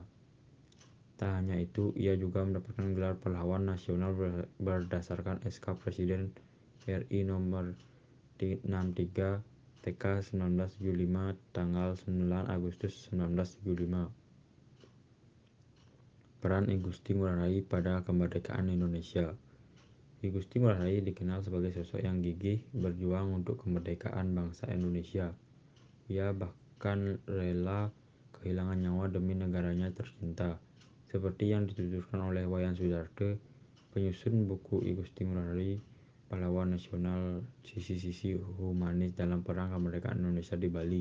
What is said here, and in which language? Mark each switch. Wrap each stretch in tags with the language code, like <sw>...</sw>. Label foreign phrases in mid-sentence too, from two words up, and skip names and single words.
<id>Tak hanya itu, ia juga mendapatkan gelar Pahlawan Nasional berdasarkan SK Presiden RI nomor 63 TK 1975 tanggal 9 Agustus 1975. Peran I Gusti Ngurah Rai pada kemerdekaan Indonesia. I Gusti Ngurah Rai dikenal sebagai sosok yang gigih berjuang untuk kemerdekaan bangsa Indonesia. Ia bahkan rela kehilangan nyawa demi negaranya tercinta, seperti yang dituturkan oleh Wayan Sudarke, penyusun buku I Gusti Ngurah Rai, pahlawan nasional sisi-sisi humanis dalam perang kemerdekaan Indonesia di Bali.</id>